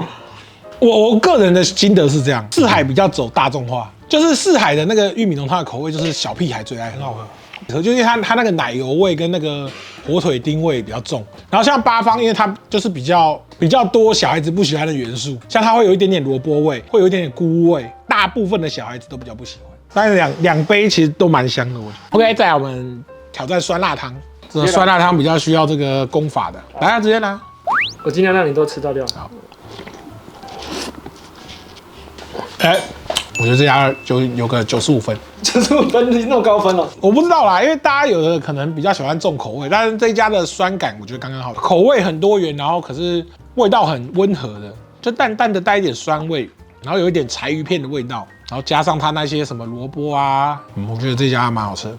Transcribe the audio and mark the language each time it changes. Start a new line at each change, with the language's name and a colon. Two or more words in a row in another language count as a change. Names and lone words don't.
Chinese: 我個人的心得是這樣，四海比較走大眾化，就是四海的那個玉米濃湯的口味，就是小屁孩最愛，很好喝。就因為它那個奶油味跟那個火腿丁味比較重，然後像八方，因為它就是比較多小孩子不喜歡的元素，像它會有一點點蘿蔔味，會有一點點菇味，大部分的小孩子都比較不喜歡。但是兩杯其實都蠻香的，我覺得。OK， 再來我們挑戰酸辣湯，這個酸辣湯比較需要這個功法的，來啊，直接拿。我盡量讓你都吃到掉。好。我覺得這家就有個95 分，95 分那麼高分哦？我不知道啦，因為大家有的可能比較喜歡重口味，但是這一家的酸感我覺得剛剛好，口味很多元，然後可是味道很溫和的，就淡淡的帶一點酸味，然後有一點柴魚片的味道，然後加上它那些什麼蘿蔔啊，我覺得這家蠻好吃的。